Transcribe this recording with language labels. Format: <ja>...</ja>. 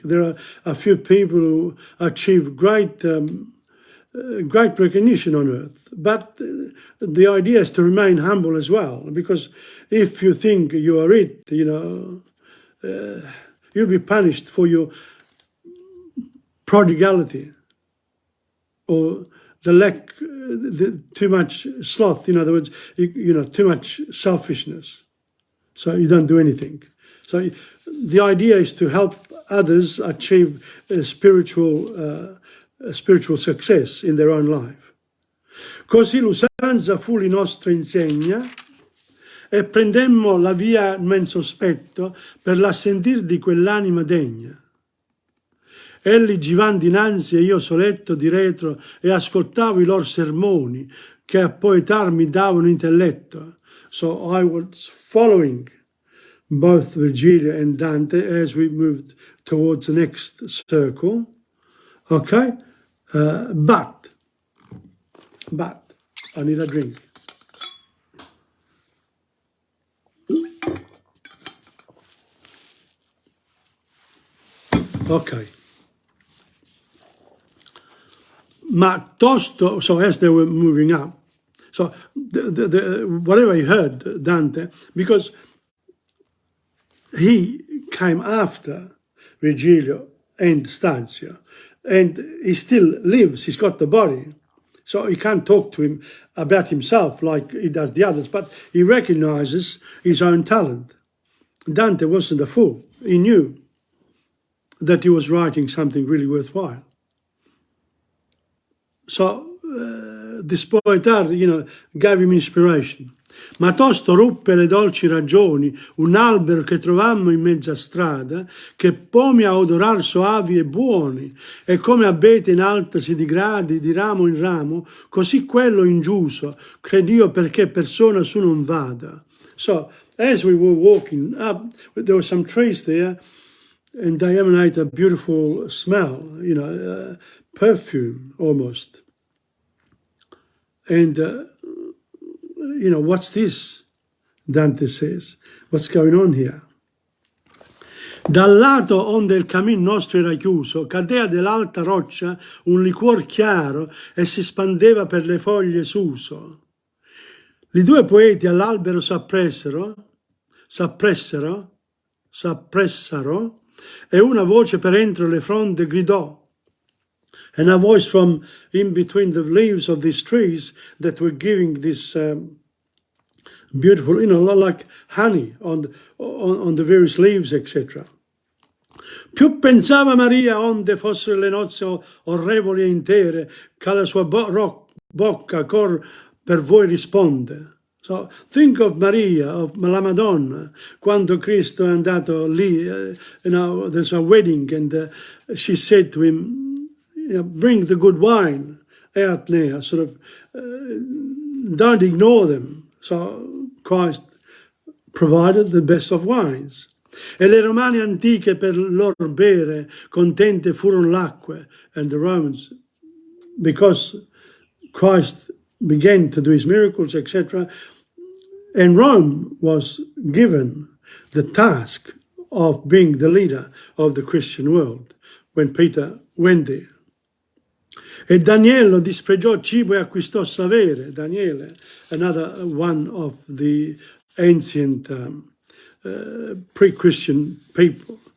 <en>There are a few people who achieve great recognition on earth, but the idea is to remain humble as well, because if you think you are it, you'll be punished for your prodigality or the lack, too much sloth. In other words, too much selfishness. So you don't do anything. So the idea is to help others achieve spiritual success in their own life.</en> <it>Così l'usanza fu li nostra insegna e prendemmo la via men sospetto per l'assentir di quell'anima degna. Elli givan dinanzi e io soletto di retro e ascoltavo i loro sermoni che a poetar mi davano intelletto.</it> <en>So I was following both Virgilio and Dante as we moved towards the next circle. Okay? But I need a drink. Okay.</en> <it>Ma tosto,</it> <en>so as they were moving up, so whatever he heard, Dante, because he came after Virgilio and Stazio, and he still lives, he's got the body, so he can't talk to him about himself like he does the others, but he recognizes his own talent. Dante wasn't a fool, he knew that he was writing something really worthwhile. So this poetry, gave him inspiration.</en> <it>Ma tosto ruppe le dolci ragioni un albero che trovammo in mezza strada, che pomi a odorar soavi e buoni, e come abete in alta si digradi di ramo in ramo, così quello ingiuso, credio perché persona su non vada.</it> <en>So, as we were walking up, there were some trees there, and they emanate a beautiful smell, perfume almost. And, what's this? Dante says, what's going on here?</en> <it>Dal lato onde il cammin nostro era chiuso, cadea dell'alta roccia un liquor chiaro e si spandeva per le foglie suso. I due poeti all'albero s'appressero, e una voce per entro le fronde gridò.</it> <en>And a voice from in between the leaves of these trees that were giving this beautiful, like honey on the various leaves, etc.</en> <it>Più pensava Maria onde fossero le nozze orrevoli e intere, che alla sua bocca cor per voi risponde.</it> <en>So think of Maria, of la Madonna,</en> <it>quando Cristo è andato lì,</it> <en>there's a wedding, and she said to him, bring the good wine out now, don't ignore them. So Christ provided the best of wines.</en> <it>E le romane antiche per lor bere contente furono l'acque,</it> <en>and the Romans, because Christ began to do his miracles, etc., and Rome was given the task of being the leader of the Christian world when Peter went there.</en> <it>E Daniele dispregiò cibo e acquistò savere.</it> <en>Daniele, another one of the ancient pre-Christian people.</en>